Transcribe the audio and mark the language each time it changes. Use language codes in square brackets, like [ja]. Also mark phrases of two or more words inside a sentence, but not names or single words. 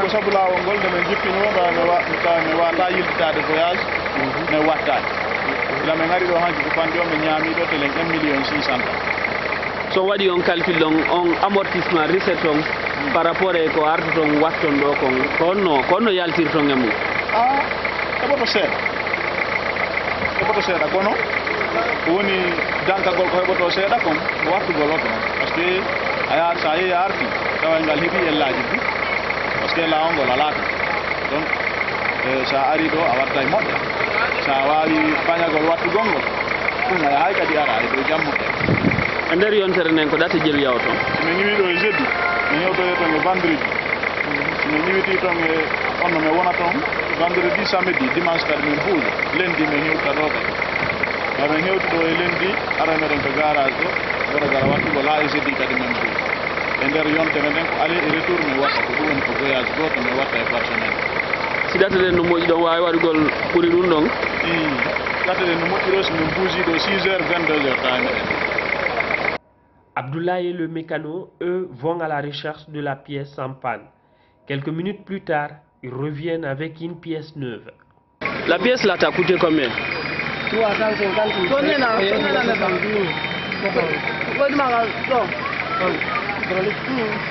[ff] ko sabu lawol ngol nde men jippinoɗo mi wata yiltitade voyage mi wattani ila min ari ɗo hanki ko fandi o mi ñaamiɗo telen 1 million 600 so waɗi on calcul ɗon on [fr] amortissement recette [ff] on [fr] par rapport [ff] e ko arta ton watton ɗo kon konno yaltirton e mum heɓoto seeɗa kono woni dankagol ko heɓoto seeɗa kon wattugol oto [fr] par ce que [ff] sa yeehi a arti tawa ngal heeɓi ellaji ɗi [fr] par ce que [ff] lawol ngol alaka donc sa ari ɗo a watta e moƴƴa sa wawi pañagol wattugol ngol ay kadi ara ay do jammu e nder yontere nden ko ɗate jelu yawto mi ñiwi ɗo e jeudi mi yewtoye ton e vendredi mi ñiwiti ton e onno mi wona ton [fr] vendredi samedi dimanche [ff] kadi min puuja lundi mi ñiwta ɗo kadi min hewti ɗo e lundi ara meɗen ko garage ɗo goto gara wattugo la e jeudi kadi min puuja e nder yontere nden ko [fr] aller et retour [ff] mi watta ko ɗum woni ko voyage goto mi watta e [fr] par semaine [ff] si ɗate ɗen no moƴƴi ɗon wawi waɗugol ɓuuri ɗum ɗon ɗate ɗen no moƴƴi ɗo so min puuji ɗo 6h 22h tawi meɗen. [fr] Abdoulaye et le mécano, eux, vont à la recherche de la pièce en panne. Quelques minutes plus tard, ils reviennent avec une pièce neuve. La pièce là t'a coûté combien? 350.